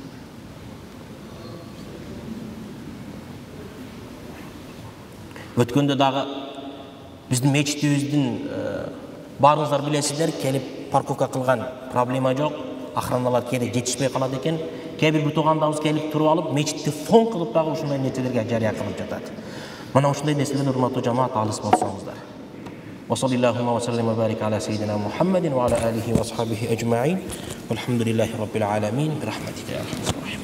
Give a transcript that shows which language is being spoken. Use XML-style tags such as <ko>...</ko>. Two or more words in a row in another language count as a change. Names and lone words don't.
<ky>Өткөндө дагы биздин мечитибиздин баарыңыздар билесиздер, келип парковка кылган, проблема жок, охраналар кээде жетишпей калат экен. Кээ бир туугандабыз келип туруп алып, мечитти фон кылып дагы ушундай нерселерге жарыя кылып жатат. Мына ушундай нерселерден урматтуу жамаат алыс болсоңуздар.</ky> <ar>وصلى الله وسلم وبارك على سيدنا محمد وعلى آله وصحبه أجمعين. والحمد لله رب العالمين برحمتك يا أرحم الراحمين.</ar>